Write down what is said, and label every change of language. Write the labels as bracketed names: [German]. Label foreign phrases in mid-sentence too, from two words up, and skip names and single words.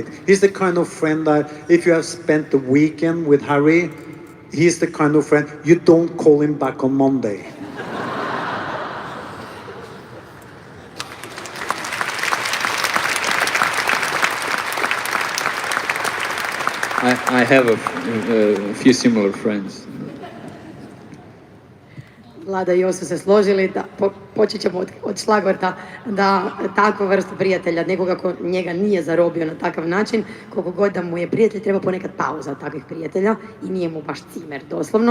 [English] He's the kind of friend that if you have spent the weekend with Harry, he's the kind of friend you don't call him back on Monday. I have a few similar friends. [Bosnian] Vlada i Jo su se složili da počet ćemo od šlagvorta, da takvu vrstu prijatelja, nekoga ko njega nije zarobio na takav način, koliko god da mu je prijatelj, treba ponekad pauza od takvih prijatelja i nije mu baš cimer, doslovno.